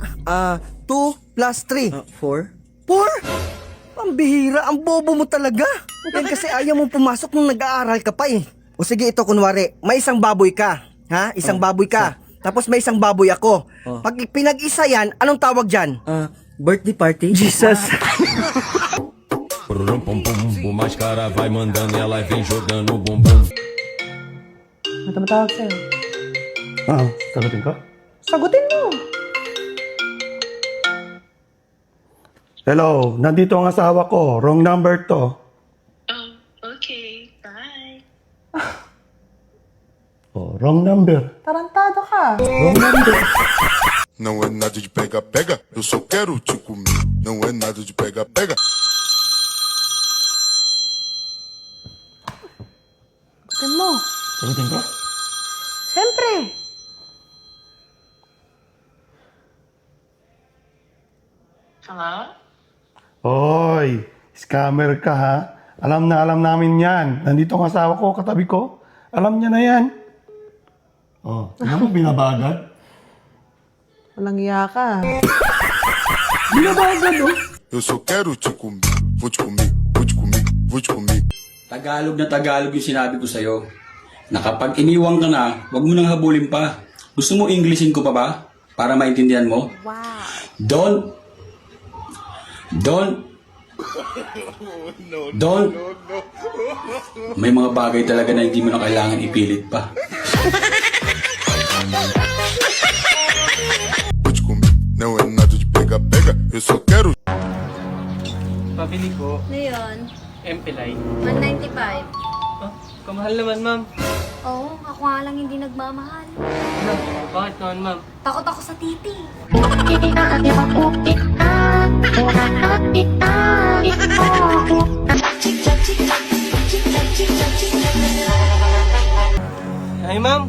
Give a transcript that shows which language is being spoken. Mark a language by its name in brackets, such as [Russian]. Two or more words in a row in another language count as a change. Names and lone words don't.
[Filipino] 2 plus 3. 4. 4? Pambihira. Ang bobo mo talaga. Yan kasi ayaw mong pumasok nung nag-aaral ka pa eh. O sige, ito kunwari. May isang baboy ka. Ha? Isang baboy ka. Tapos may isang baboy ako. Pag pinag-isa yan, anong tawag dyan? [English] Birthday party? Jesus. [Portuguese] Máscara vai mandando e ela vem jogando o bumbum. [Filipino] Tumatawag sa'yo. Sagutin ko? Sagutin mo. Hello, nandito ang asawa ko. [English] Wrong number to. Okay, bye. Wrong number. [Filipino] Tarantado ka. [English] Wrong number. [Portuguese] Não é nada de pega-pega, eu só quero te comer. Não é nada de pega-pega. [Filipino] Sagutin mo. Sagutin ko? Siyempre. Hello? Hoy, scammer ka ha? Alam namin yan. Nandito ang asawa ko, katabi ko. Alam niya na yan. Oh, tingnan mo binabagad. Walang iya ka. [Portuguese] Eu só quero te comer. Vou te comer, vou te comer, vou te comer. [Filipino] Tagalog na Tagalog yung sinabi ko sa'yo. Na kapag iniwang ka na, huwag mo nang habulin pa. Gusto mo Englishin ko pa ba? Para maintindihan mo? Wow. Don't. May mga bagay talaga na hindi mo na kailangan ipilit pa. [Portuguese] Vou te comer. Não é nada de pega-pega, eu só quero. [Filipino] Pabili ko, Ano yun? MP line. 195. Kamahal naman, ma'am. Oo, ako nga lang hindi nagmamahal. Bakit naman, ma'am? Takot ako sa titi. Ay, ma'am.